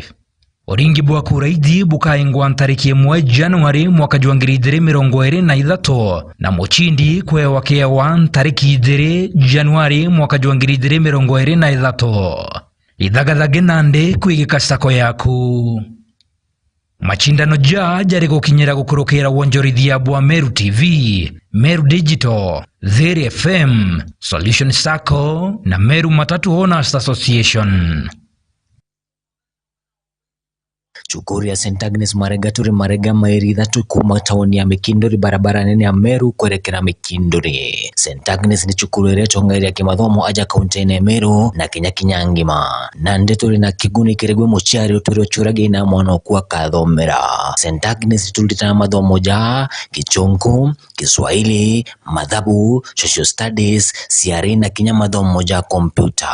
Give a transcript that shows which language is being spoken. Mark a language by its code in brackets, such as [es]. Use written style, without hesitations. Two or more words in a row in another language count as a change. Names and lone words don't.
[mer] Oringi bwa kura ithi bukaingwa tariki 1 Januari mwaka 2023 na muchindi kwewa kewa tariki 2 Januari mwaka 2023 ithagathage nande kwigika sako yaku. Machindano jari gukinyira gukurukira wonjorithia bwa Meru TV, Meru Digital, Dhiri FM, Solution Sacco na Meru Matatu Owners Association. Chukuri ya St. Agnes Marega turi Marega mairi thatu kuma taoni ya Mikindori barabara nene ya Meru kwerekera Mikindori. St. Agnes ni chukuru ireto ngairi ya kimathomo aja kaunti ya Meru na kinya ngima. Nande turi na kiguni kiregwe mochiari uturi ochurage na mwana okuwa kathomera. St. Agnes tulitana mathomo ja Kichongo, Kiswahili, Mathabu, [en] Social Studies, [mer] CRE na kinya mathomo ja kompyuta.